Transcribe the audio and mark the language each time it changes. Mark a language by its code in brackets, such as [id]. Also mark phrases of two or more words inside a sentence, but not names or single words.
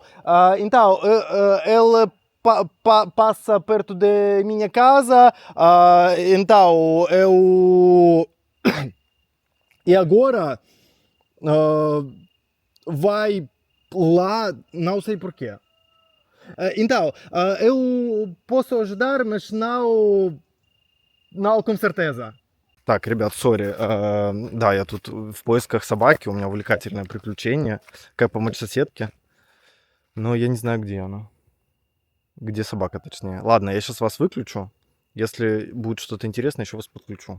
[pt] Então, ele passa perto de minha casa, então eu. E agora vai lá, não sei porquê. Então, eu posso ajudar, mas não com certeza. [ru] Так, ребят, сори. Да, я тут в поисках собаки, у меня увлекательное приключение. Как помочь соседке. Но я не знаю, где она. Где собака, точнее. Ладно, я сейчас вас выключу. Если будет что-то интересное, еще вас подключу.